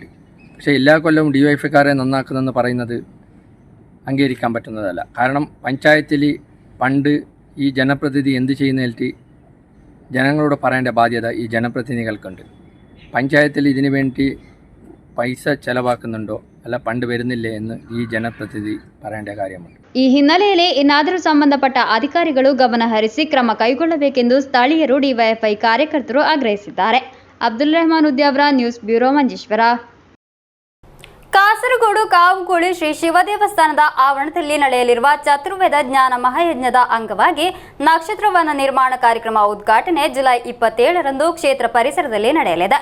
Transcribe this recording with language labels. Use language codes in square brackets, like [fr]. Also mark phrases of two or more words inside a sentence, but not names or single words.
[ml] പക്ഷേ എല്ലാ കൊല്ലവും ഡിവൈഎഫ്ഐക്കാരെ നന്നാക്കുന്നതെന്ന് പറയുന്നത് അംഗീകരിക്കാൻ പറ്റുന്നതല്ല. കാരണം പഞ്ചായത്തിൽ പണ്ട് ഈ ജനപ്രതിനിധി എന്ത് ചെയ്യുന്നതിൽ ജനങ്ങളോട് പറയേണ്ട ബാധ്യത ഈ ജനപ്രതിനിധികൾക്കുണ്ട്. പഞ്ചായത്തിൽ ഇതിനു വേണ്ടി പൈസ ചെലവാക്കുന്നുണ്ടോ അല്ല ഫണ്ട് വരുന്നില്ലേ എന്ന് ഈ ജനപ്രതിനിധി പറയേണ്ട കാര്യമാണ്. [kn] ಈ ಹಿನ್ನೆಲೆಯಲ್ಲಿ ಇನ್ನಾದರೂ ಸಂಬಂಧಪಟ್ಟ ಅಧಿಕಾರಿಗಳು ಗಮನ ಹರಿಸಿ ಕ್ರಮ ಕೈಗೊಳ್ಳಬೇಕೆಂದು ಸ್ಥಳೀಯರು ಡಿವೈಎಫ್ಐ ಕಾರ್ಯಕರ್ತರು ಆಗ್ರಹಿಸಿದ್ದಾರೆ. ಅಬ್ದುಲ್ ರೆಹಮಾನ್ ಉದ್ಯಾವರ, ನ್ಯೂಸ್ ಬ್ಯೂರೋ, ಮಂಜೇಶ್ವರ. ಕಾಸರಗೋಡು ಕಾವುಗೋಳಿ ಶ್ರೀ ಶಿವ ದೇವಸ್ಥಾನದ ಆವರಣದಲ್ಲಿ ನಡೆಯಲಿರುವ ಚತುರ್ವೇದ ಜ್ಞಾನ ಮಹಾಯಜ್ಞದ ಅಂಗವಾಗಿ ನಕ್ಷತ್ರವನ ನಿರ್ಮಾಣ ಕಾರ್ಯಕ್ರಮ ಉದ್ಘಾಟನೆ ಜುಲೈ 27ರಂದು ಕ್ಷೇತ್ರ ಪರಿಸರದಲ್ಲಿ ನಡೆಯಲಿದೆ.